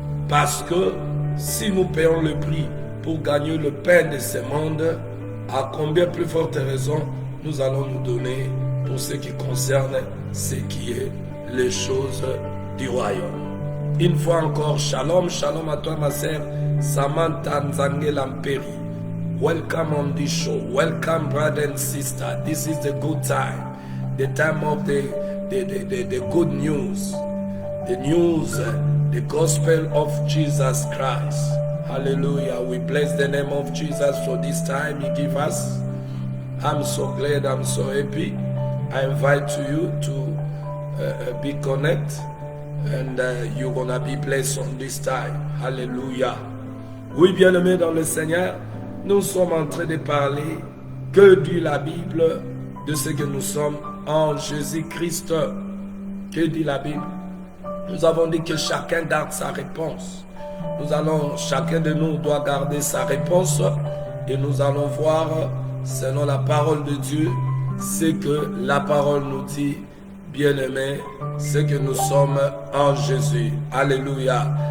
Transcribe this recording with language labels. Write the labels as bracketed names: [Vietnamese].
[French] Parce que si nous payons le prix pour gagner le pain de ce monde, à combien plus forte raison nous allons nous donner pour ce qui concerne ce qui est les choses du royaume. Une fois encore, shalom, shalom à toi ma sœur Samantha Nzange Lamperi. [English] Welcome on this show. Welcome brother and sister. This is the good time. The time of the good news. The news, the gospel of Jesus Christ. Hallelujah. We bless the name of Jesus for this time He gave us. I'm so glad, I'm so happy. I invite you to be connected and you're gonna be blessed on this time. Hallelujah. [French] Oui, bien-aimés dans le Seigneur, nous sommes en train de parler, que dit la Bible, de ce que nous sommes en Jésus-Christ. Que dit la Bible? Nous avons dit que chacun garde sa réponse. Chacun de nous doit garder sa réponse et nous allons voir, selon la parole de Dieu, ce que la parole nous dit, bien-aimés, ce que nous sommes en Jésus. Alléluia.